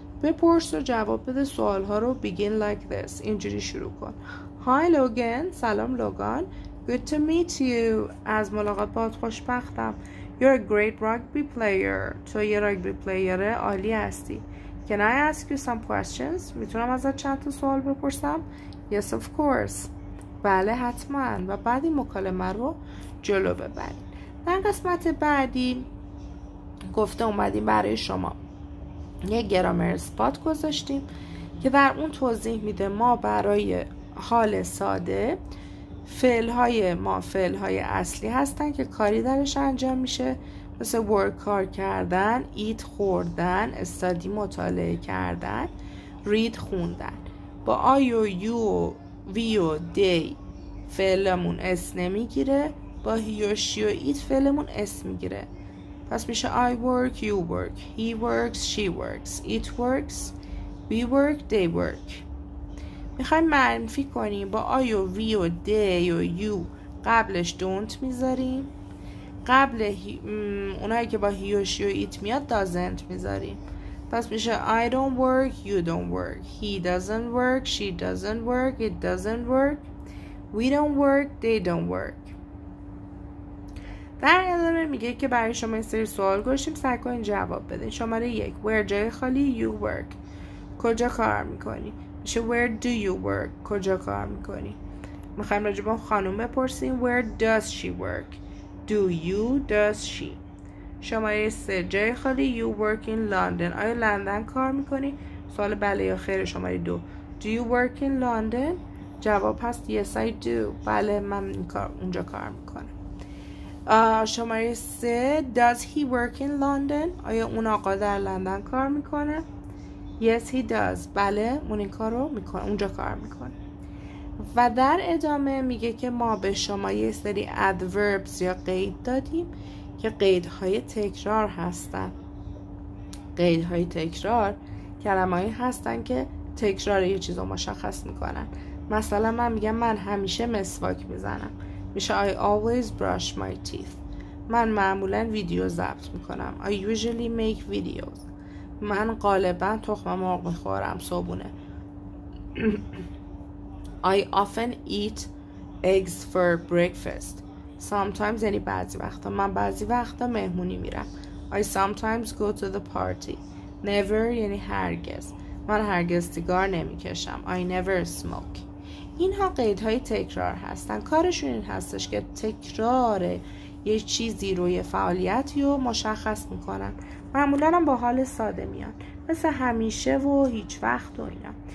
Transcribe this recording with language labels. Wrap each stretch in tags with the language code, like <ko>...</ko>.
<fa>بپرس و جواب بده سوالها رو.</fa> <en>Begin like this.</en> <fa>اینجوری شروع کن.</fa> <en>Hi Logan.</en> <fa>سلام لوگان.</fa> <en>Good to meet you.</en> <fa>از ملاقات باهات خوشبختم.</fa> <en>You're a great rugby player.</en> <fa>تو یه راگبی پلیر عالی هستی.</fa> <en>Can I ask you some questions؟</en> <fa>میتونم ازت چند تا سوال بپرسم؟</fa> <en>Yes of course.</en> <fa>بله حتما. و بعد این مکالمه رو جلو ببرید. در قسمت بعدی گفته اومدیم برای شما یه گرامر اسپات گذاشتیم که در اون توضیح میده ما برای حال ساده فعل‌های ما فعل‌های اصلی هستن که کاری درش انجام میشه، مثل work کار کردن،</fa> <en>eat</en> <fa>خوردن،</fa> <en>study</en> <fa>مطالعه کردن،</fa> <en>read</en> <fa>خوندن. با I و you و we و they فعلمون اس نمیگیره، با he و she و it فعلمون اس میگیره. پس میشه</fa> <en>I work, you work, he works, she works, it works, we work, they work.</en> <fa>میخوایم منفی کنیم، با I و we و they و you قبلش don't میذاریم، قبل اونایی که با he و she و it میاد doesn't میذاریم. پس میشه</fa> <en>I don't work, you don't work, he doesn't work, she doesn't work, it doesn't work, we don't work, they don't work.</en> <fa>در ادامه میگه که برای شما این سری سوال گذاشتیم، سعی کنین جواب بدین. شماره 1 where جای خالی you work. کجا کار میکنی؟ میشه</fa> <en>where do you work.</en> <fa>کجا کار میکنی؟ میخوایم راجع به خانم بپرسیم</fa> <en>where does she work. Do you does she.</en> <fa>شماره 3 جای خالی you work in London. آیا لندن کار میکنی؟ سوال بله یا خیر. شماره 2</fa> <en>do you work in London.</en> <fa>جواب هست</fa> <en>yes I do.</en> <fa>بله من اونجا کار میکنم. شماره 3</fa> <en>does he work in London.</en> <fa>آیا اون آقا در لندن کار میکنه؟</fa> <en>yes he does.</en> <fa>بله اون این کار رو میکنه، اونجا کار میکنه. و در ادامه میگه که ما به شما یه سری adverbs یا قید دادیم که قیدهای تکرار هستن. قیدهای تکرار کلمه‌ای هستن که تکرار یه چیز رو مشخص میکنن. مثلا من میگم من همیشه مسواک میزنم، میشه</fa> <en>I always brush my teeth.</en> <fa>من معمولا ویدیو ضبط میکنم</fa> <en>I usually make videos.</en> <fa>من غالبا تخم مرغ میخورم صبحونه</fa> <en>I often eat eggs for breakfast.</en> <fa>Sometimes یعنی بعضی وقتا. من بعضی وقتا مهمونی میرم</fa> <en>I sometimes go to the party.</en> <fa>Never یعنی هرگز. من هرگز سیگار نمیکشم</fa> <en>I never smoke.</en> <fa>اینها قیدهای تکرار هستن. کارشون این هستش که تکرار یه چیزی رو، یه فعالیتی رو مشخص میکنن. معمولا هم با حال ساده میان، مثل همیشه و هیچ وقت و اینا.</fa>